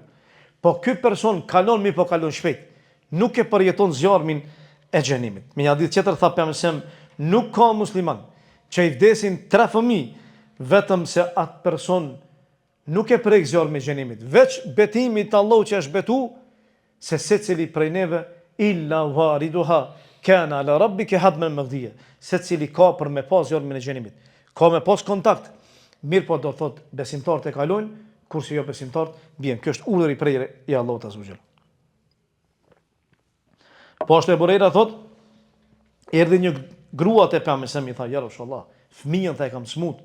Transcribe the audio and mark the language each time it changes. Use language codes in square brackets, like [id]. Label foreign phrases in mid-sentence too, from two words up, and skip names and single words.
[sq] Po ky person kalon mi po kalon shpejt. Nuk e përjeton zjarmin e xhenemit. Me një hadith tjetër tha pejgamberi, nuk ka musliman që i vdesin 3 fëmijë vetëm se atë person nuk e prek zjarmin e xhenemit. Veç betimi të Allahut që është betu se secili prej neve [ar] إلا واردها كان على ربك حتما مقضيا. [sq] Secili ka për me pas zjarmin e xhenemit. Ka me pas kontakt. Mirë po do thot besimtarët e kalojnë, kurse jo besimtarët bien. Kjo është urdhër i prerë i Allahut [ar] عز وجل. [sq] Po ashtu e Burejra thot, erdhi një grua te pejgamberi i tha [ar] يا رسول الله, [sq] fëmijën tha e kam smut.